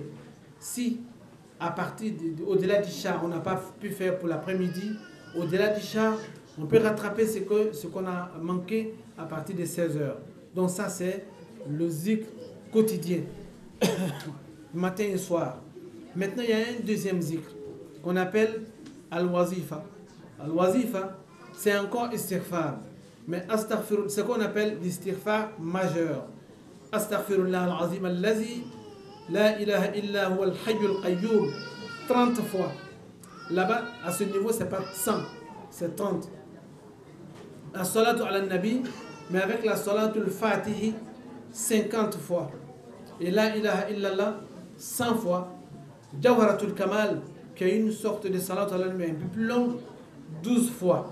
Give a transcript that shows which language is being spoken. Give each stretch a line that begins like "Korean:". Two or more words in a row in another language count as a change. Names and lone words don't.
French: Si, à partir au-delà d'Isha, on n'a pas pu faire pour l'après-midi, au-delà d'Isha, on peut rattraper ce qu'on a manqué à partir de 16h. Donc ça, c'est le zikr quotidien, matin et soir. Maintenant, il y a un deuxième zikr qu'on appelle al-wazifa. Al-wazifa, c'est encore istighfar. Mais astaghfirullah, c'est ce qu'on appelle l'istighfar majeur.
Arabic: أستغفر الله العظيم الذي لا إله إلا هو الحي القيوم, 30 fois.
French: Là-bas, à ce niveau, c'est pas 100, c'est 30. La
Arabic: الصلاة على النبي,
French: mais avec la
Arabic: صلاة الفاتح,
French: 50 fois. Et
Arabic: لا إله إلا الله,
French: 100 fois. Jawharatul kamal, qui est une sorte de
Arabic: الصلاة على النبي
French: un peu plus longue, 12 fois.